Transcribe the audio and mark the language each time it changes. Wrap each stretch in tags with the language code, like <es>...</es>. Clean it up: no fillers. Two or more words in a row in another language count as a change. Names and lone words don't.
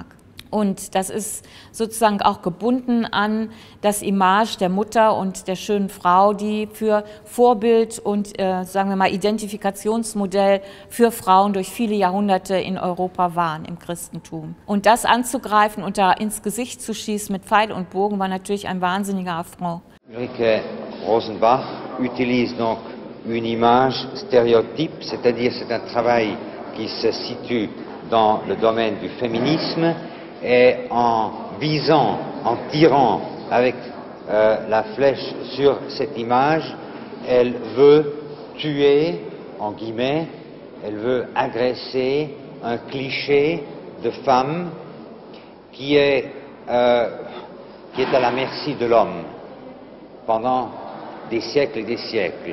<de>Und das ist sozusagen auch gebunden an das Image der Mutter und der schönen Frau, die für Vorbild und, sagen wir mal, Identifikationsmodell für Frauen durch viele Jahrhunderte in Europa waren, im Christentum. Und das anzugreifen und da ins Gesicht zu schießen mit Pfeil und Bogen war natürlich ein wahnsinniger Affront.</de> <fr>Ulrike Rosenbach utilise donc une image stéréotype, c'est-à-dire c'est un travail qui se situe dans le domaine du féminisme et en visant, en tirant avec la flèche sur cette image, elle veut tuer, en guillemets, elle veut agresser un cliché de femme qui est à la merci de l'homme pendant des siècles et des siècles.</fr>